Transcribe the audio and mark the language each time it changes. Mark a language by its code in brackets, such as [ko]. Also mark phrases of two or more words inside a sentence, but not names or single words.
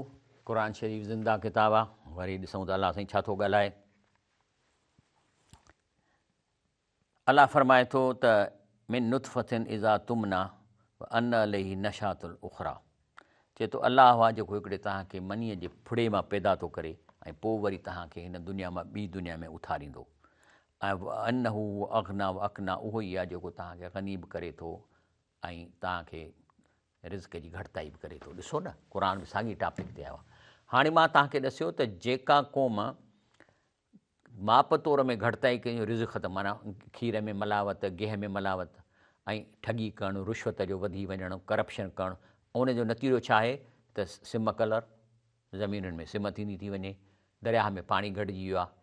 [sd] क़ुरान शरीफ़ ज़िंदा किताब आहे, वरी ॾिसूं त अलाह साईं छा थो ॻाल्हाए। अलाह फरमाए थो त [ar] من نطفة إذا تمنى وأن عليه النشأة الأخرى. [sd] चए थो अलाह आहे जेको हिकिड़े तव्हांखे मनीअ जे फुड़े मां पैदा थो करे ऐं पोइ वरी तव्हांखे हिन दुनिया मां ॿी दुनिया में उथारींदो। [ar] ऐं أنه أغنى وأقنى, [sd] उहो ई आहे जेको तव्हांखे ग़नी बि करे थो ऐं तव्हांखे रिज़्क़ जी घटिताई बि करे थो। ॾिसो न, क़ुरान बि साॻी टॉपिक ते आयो आहे। हाणे मां तव्हांखे ॾसियो त जेका क़ौम माप तौर में घटिताई कयूं रिज़्क़ त माना खीर में मिलावट, गेह में मिलावट ऐं ठगी करणु, रुश्वत जो वधी वञणु, करप्शन करणु, उन जो नतीजो छा आहे त सिम कलर, ज़मीनुनि में सिम थींदी थी वञे, दरिया में पाणी घटिजी वियो आहे।